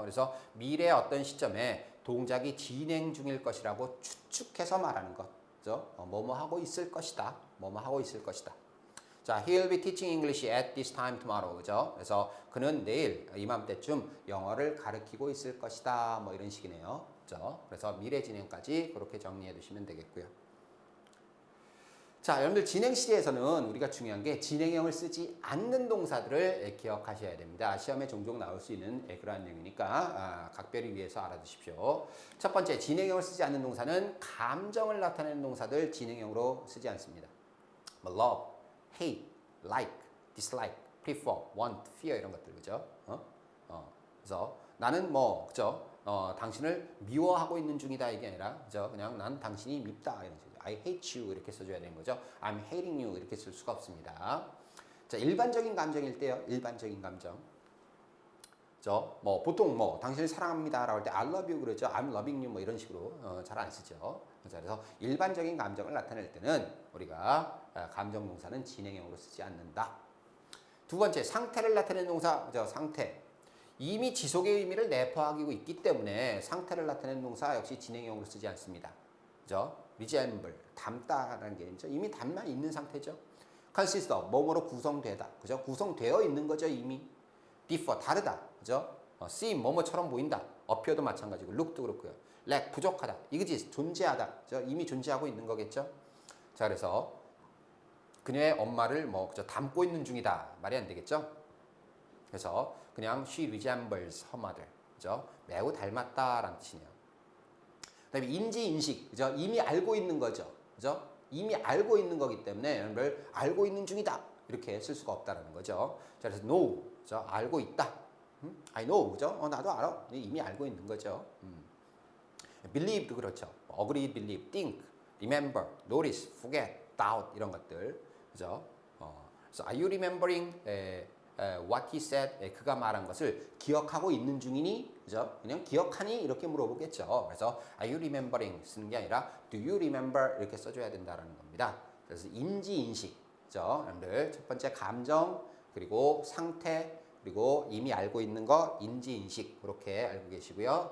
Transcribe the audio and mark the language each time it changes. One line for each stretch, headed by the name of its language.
Korean: 그래서 미래 어떤 시점에 동작이 진행 중일 것이라고 추측해서 말하는 것. 그죠? 뭐뭐 하고 있을 것이다. 뭐뭐 하고 있을 것이다.
English: 자, he'll be teaching English at this time tomorrow.
Korean: 그죠? 그래서 그는 내일 이맘때쯤 영어를 가르치고 있을 것이다. 뭐 이런 식이네요. 그죠? 그래서 미래 진행까지 그렇게 정리해 두시면 되겠고요. 자, 여러분들 진행 시제에서는 우리가 중요한 게 진행형을 쓰지 않는 동사들을 기억하셔야 됩니다. 시험에 종종 나올 수 있는 그러한 내용이니까 각별히 위해서 알아두십시오. 첫 번째, 진행형을 쓰지 않는 동사는 감정을 나타내는 동사들 진행형으로 쓰지 않습니다.
English: 뭐 love, hate, like, dislike, prefer, want, fear
Korean: 이런 것들 그죠? 그래서 나는 뭐 그죠? 당신을 미워하고 있는 중이다 이게 아니라 그죠? 그냥 난 당신이 밉다 이런 식으로
English: I hate you
Korean: 이렇게 써줘야 되는 거죠.
English: I'm hating you
Korean: 이렇게 쓸 수가 없습니다. 자, 일반적인 감정일 때요. 일반적인 감정. 뭐 보통 뭐 당신을 사랑합니다라고 할 때
English: I love you
Korean: 그러죠.
English: I'm loving you
Korean: 뭐 이런 식으로 잘 안 쓰죠. 그래서 일반적인 감정을 나타낼 때는 우리가 감정 동사는 진행형으로 쓰지 않는다. 두 번째, 상태를 나타내는 동사, 그죠? 상태. 이미 지속의 의미를 내포하고 있기 때문에 상태를 나타내는 동사 역시 진행형으로 쓰지 않습니다. 그죠? resemble, 닮다라는 게 있죠. 이미 닮아 있는 상태죠. consist of, 뭐뭐로 구성되다. 그죠? 구성되어 있는 거죠, 이미. differ, 다르다. 그죠? seem, 뭐뭐처럼 보인다. appear도 마찬가지고, look도 그렇고요. lack, 부족하다. exist, 존재하다. 그죠? 이미 존재하고 있는 거겠죠? 자, 그래서 그녀의 엄마를 뭐 그저 닮고 있는 중이다 말이 안 되겠죠? 그래서 그냥
English: she resembles her mother,
Korean: 그죠? 매우 닮았다라는 뜻이네요. 그다음에 인지 인식, 그죠? 이미 알고 있는 거죠, 그죠? 이미 알고 있는 거기 때문에 여러분들 알고 있는 중이다 이렇게 쓸 수가 없다라는 거죠. 자, 그래서 know, 그죠? 알고 있다.
English: I know,
Korean: 그죠? 나도 알아. 이미 알고 있는 거죠. believe도 그렇죠.
English: agree, believe, think, remember, notice, forget, doubt
Korean: 이런 것들, 그죠? 그래서
English: are you remembering what he said?
Korean: 그가 말한 것을 기억하고 있는 중이니? 그죠? 그냥 기억하니? 이렇게 물어보겠죠. 그래서
English: are you remembering
Korean: 쓰는 게 아니라
English: do you remember
Korean: 이렇게 써줘야 된다는 겁니다. 그래서 인지 인식, 그죠? 여러분들 첫 번째 감정, 그리고 상태, 그리고 이미 알고 있는 거 인지 인식 그렇게 알고 계시고요.